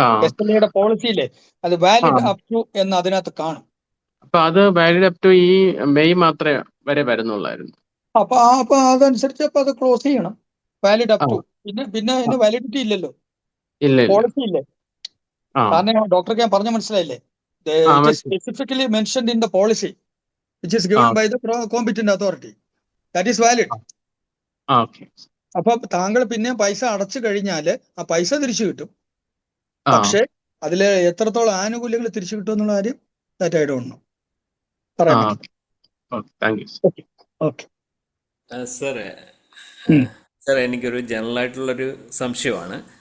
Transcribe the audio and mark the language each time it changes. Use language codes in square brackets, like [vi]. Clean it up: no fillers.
[ml] SLIയുടെ പോളിസിയിലെ അത് valid up to എന്ന് അതിനകത്ത് കാണും. അപ്പൊ അത് വാലിഡ് അപ് ടു ഈ മെയ് മാത്രമേ വരെ വരുന്നുള്ളായിരുന്നു. അപ്പൊ അതനുസരിച്ച് അപ്പൊ അത് ക്ലോസ് ചെയ്യണം. വാലിഡ് അപ് ടു, പിന്നെ അതിന് വാലിഡിറ്റി ഇല്ലല്ലോ, പോളിസി ഇല്ലേ. കാരണം ഡോക്ടർക്ക് ഞാൻ പറഞ്ഞ മനസ്സിലായില്ലേ? Specifically mentioned in the policy [en] which is given by the competent authority, that is valid. [ml] അപ്പൊ താങ്കൾ പിന്നെ പൈസ അടച്ചു കഴിഞ്ഞാല് ആ പൈസ തിരിച്ചു കിട്ടും. പക്ഷെ അതില് എത്രത്തോളം ആനുകൂല്യങ്ങൾ തിരിച്ചു കിട്ടും എന്നുള്ള കാര്യം [en] that I don't know. [ml] പറയാൻ പറ്റും. ഓക്കെ സാർ, എനിക്കൊരു ജനറൽ ആയിട്ടുള്ളൊരു സംശയമാണ്.